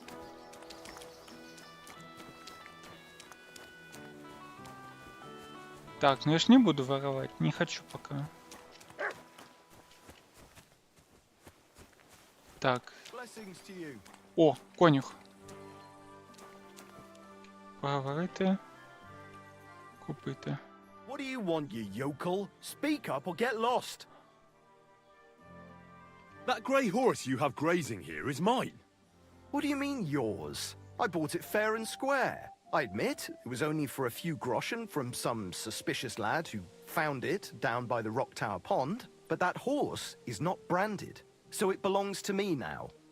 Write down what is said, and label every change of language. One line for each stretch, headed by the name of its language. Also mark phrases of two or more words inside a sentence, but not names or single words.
Russian: Так, ну я ж не буду воровать, не хочу пока. Так. О, конюх.
Ukrainian: Поговорити. Купити.
English: What do you want, you yokel? Speak up or get lost. That grey horse you have grazing here is mine. What do you mean, yours? I bought it fair and square. I admit, it was only for a few groschen from some suspicious lad who found it down by the Rock Tower Pond, but that horse is not branded, so it belongs to me now.